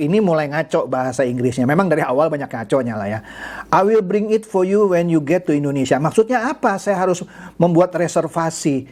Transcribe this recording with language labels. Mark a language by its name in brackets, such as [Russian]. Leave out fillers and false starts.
[Indonesian] Ini mulai ngaco bahasa Inggrisnya. Memang dari awal banyak ngaconya lah ya. [English] I will bring it for you when you get to Indonesia. [Indonesian] Maksudnya apa? Saya harus membuat reservasi.